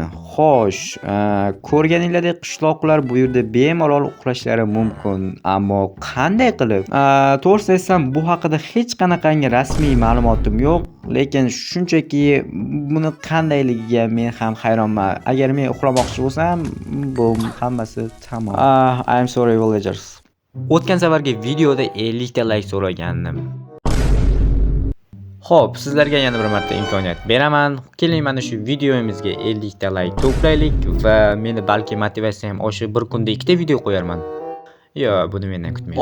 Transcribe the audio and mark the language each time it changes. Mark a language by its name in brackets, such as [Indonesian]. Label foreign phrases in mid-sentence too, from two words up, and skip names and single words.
[Uzbek] Xo'sh, ko'rganinglardek qishloqlar bu yerda bemalol uxlashlari mumkin, ammo qanday qilib? To'g'risi aytsam, bu haqida hech qanaqangi rasmiy ma'lumotim yo'q, lekin shunchaki buni qandayligiga men ham hayronman. Agar men uxlamoqchi bo'lsam, bu hammasi tamom. [English] I'm sorry villagers. [Uzbek] O'tgan safargi videoda 50 ta like so'ragandim. Xo'p, sizlarga yana bir marta imkoniyat beraman. Keling, mana shu videomizga 50 ta like to'playlik va meni balki motivatsiyam oshib bir kunda 2 ta video qo'yarman. Yo, buni mendan kutmang.